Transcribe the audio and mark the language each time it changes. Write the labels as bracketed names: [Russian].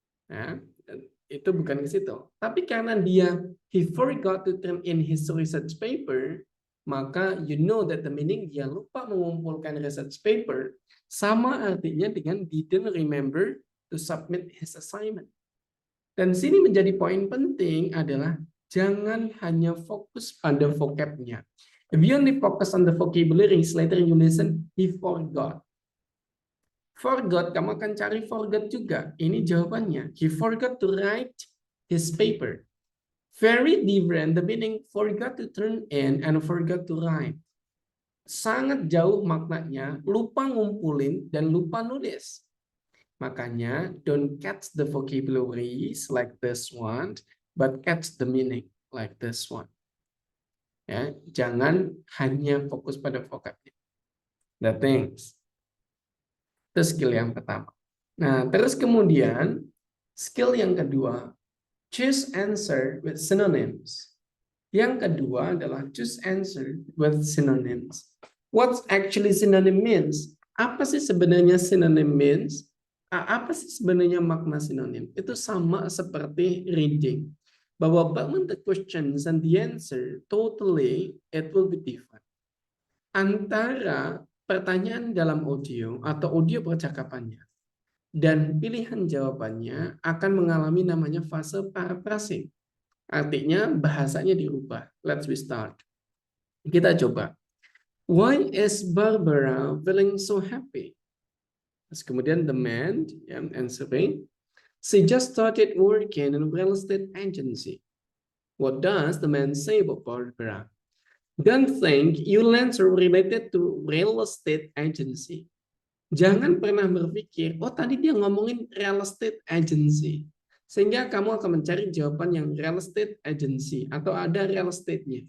[Indonesian] Ya, itu bukan ke situ. Tapi karena [English] he forgot to turn in his research paper, [Indonesian] maka [English] you know that the meaning [Indonesian] dia lupa mengumpulkan research paper sama artinya dengan [English] didn't remember to submit his assignment. [Indonesian] Dan sini menjadi poin penting adalah jangan hanya fokus pada vocabnya. [English] If you only focus on the vocabularies, later you listen, he forgot. [Indonesian] Forgot, kamu akan cari forgot juga. Ini jawabannya. [English] He forgot to write his paper. Very different, the meaning forgot to turn in and forgot to write. [Indonesian] Sangat jauh maknanya, lupa ngumpulin dan lupa nulis. Makanya, [English] don't catch the vocabularies like this one, but catch the meaning like this one. [Indonesian] Ya, jangan hanya fokus pada vocabnya. [English] The things. [Indonesian] Itu skill yang pertama. Nah, terus kemudian skill yang kedua, [English] choose answer with synonyms. [Indonesian] Yang kedua adalah [English] choose answer with synonyms. What actually synonym means? [Indonesian] Apa sih sebenarnya [English] synonym means? [Indonesian] Apa sih sebenarnya makna sinonim? Itu sama seperti reading. Bahwa [English] when the questions and the answer totally it will be different. [Indonesian] Antara pertanyaan dalam audio atau audio percakapannya dan pilihan jawabannya akan mengalami namanya fase paraphrasing. Artinya bahasanya dirubah. [English] Let's restart. [Indonesian] Kita coba. [English] Why is Barbara feeling so happy? [Indonesian] Terus kemudian [English] the man answering, she just started working in a real estate agency. What does the man say about Barbara? Don't think you'll answer related to real estate agency. [Indonesian] Jangan pernah berpikir, oh tadi dia ngomongin real estate agency. Sehingga kamu akan mencari jawaban yang real estate agency atau ada real estate-nya.